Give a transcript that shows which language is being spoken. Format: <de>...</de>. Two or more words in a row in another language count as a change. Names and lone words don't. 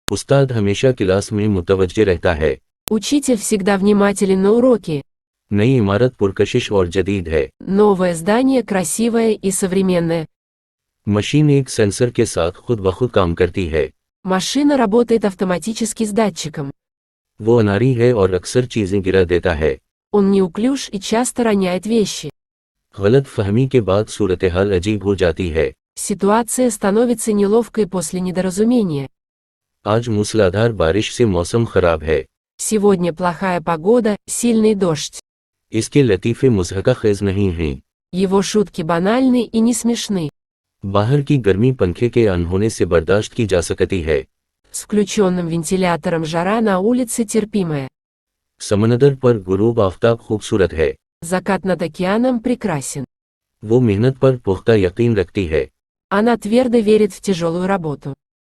<ur>استاد ہمیشہ کلاس میں متوجہ رہتا ہے.</ur> <ru>Учитель всегда внимателен на уроки.</ru> <ur>نئی عمارت پرکشش اور جدید ہے.</ur> <ru>Новое здание красивое и современное.</ru> <ur>مشین ایک سینسر کے ساتھ خود بخود کام کرتی ہے.</ur> <ru>Машина работает автоматически с датчиком.</ru> <ur>وہ اناڑی ہے اور اکثر چیزیں گرا دیتا ہے.</ur> <ru>Он неуклюж и часто роняет вещи.</ru> <ur>غلط فہمی کے بعد صورت حال عجیب ہو جاتی ہے.</ur> <ru>Ситуация становится неловкой после недоразумения.</ru> <ur>آج موسلا دھار بارش سے موسم خراب ہے.</ur> <ru>Сегодня плохая погода, сильный дождь.</ru> <ur>اس کے لطیفے مضحکہ خیز نہیں ہیں.</ur> <ru>Его шутки банальны и не смешны.</ru> <ur>باہر کی گرمی پنکھے کے آن ہونے سے برداشت کی جا سکتی ہے.</ur> <ru>С включенным вентилятором жара на улице терпимая.</ru> <ur>سمندر پر غروب آفتاب خوبصورت ہے.</ur> <ru>Закат над океаном прекрасен.</ru> <ur>وہ محنت پر پختہ یقین رکھتی ہے.</ur> <ru>Она твердо верит в тяжелую работу.</ru>